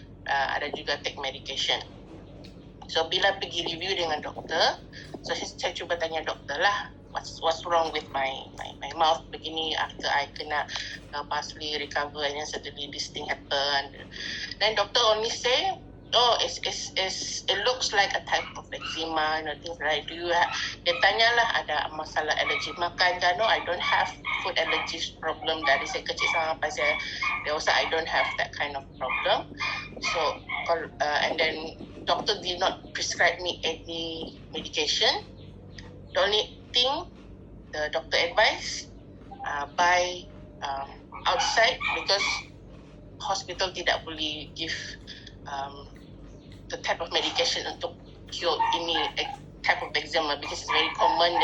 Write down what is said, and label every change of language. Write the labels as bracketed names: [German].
[Malay] Ada juga [English] take medication. So [Malay] bila pergi review dengan doktor, so saya cuba tanya doktor lah, [English] what's wrong with my mouth begini after I kena partially recover, and then suddenly this thing happened. Then doctor only say, it looks like a type of eczema, things like. [Malay] Dia tanyalah ada masalah alergi makan kan? [English] No, I don't have food allergies problem [Malay] dari saya kecil sampai saya dewasa. [English] I don't have that kind of problem. So and then doctor did not prescribe me any medication. The only thing the doctor advised, buy outside, because hospital [Malay] tidak boleh [English] give the type of medication untuk cure ini type of eczema, because it's very common.